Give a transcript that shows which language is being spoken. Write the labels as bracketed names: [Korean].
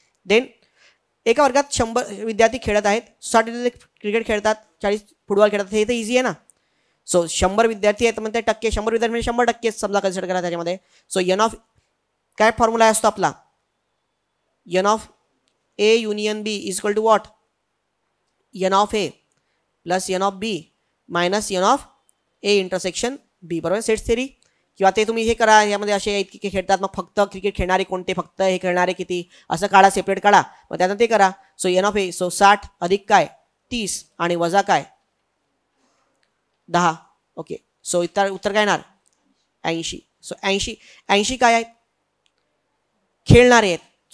[Marathi] Then एका वर्गात 100 विद्यार्थी खेळत आहेत. 60 क्रिकेट खेळतात, 40 फुटबॉल खेळतात. हे तर इझी आहे ना. सो 100 विद्यार्थी आहेत म्हणजे टक्के 100 विद्यार्थी म्हणजे 100% समजा कन्सिडर करा त्याच्यामध्ये. [English] so N of [Marathi] काय फॉर्म्युला असतो आपला? [English] N of A union B is equal to what? N of A plus N of B minus N of A intersection B. [Marathi] बरोबर. Sets theory. किंवा ते तुम्ही हे करा, यामध्ये असे इतके खेळतात मग फक्त क्रिकेट खेळणारे कोणते, फक्त हे खेळणारे किती, असं काढा, सेपरेट काढा, मग त्यानंतर ते करा. So N of A, so 60 अधिक काय 30 आणि वजा काय 10. ओके. सो उत्तर काय येणार? 80. सो 80 काय आहेत? खेळणारे आहेत.